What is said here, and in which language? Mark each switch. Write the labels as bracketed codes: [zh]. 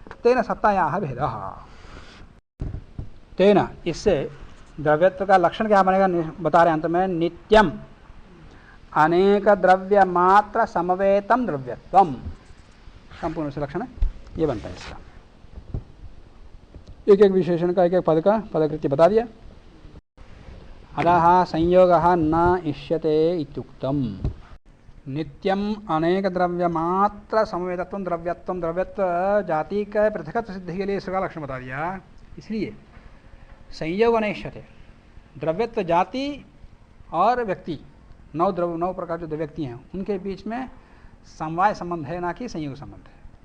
[sa] तेन सत्तायाः भेदः, [hi] तेन, इससे द्रव्यत्व का लक्षण क्या बनेगा बता रहे हैं अंत में। [sa] नित्यम अनेक द्रव्य मात्र समवेतम द्रव्यत्वम, [hi] संपूर्ण से लक्षण ये बनता है इसका। एक एक विशेषण का, एक एक पद का पदकृत्य बता दिया। [sa] अतः संयोगः न इष्यते इत्युक्तम। नित्यम अनेक द्रव्य मात्र समवेतत्वम द्रव्यत्वम, [hi] द्रव्यत्व जाति का पृथकत्व सिद्धि के लिए इसका लक्षण बता दिया। इसलिए [sa] संयोग न इष्यते, [hi] द्रव्यत्व जाति और व्यक्ति नौ प्रकार जो व्यक्ति हैं उनके बीच में समवाय संबंध है, ना कि संयोग संबंध है।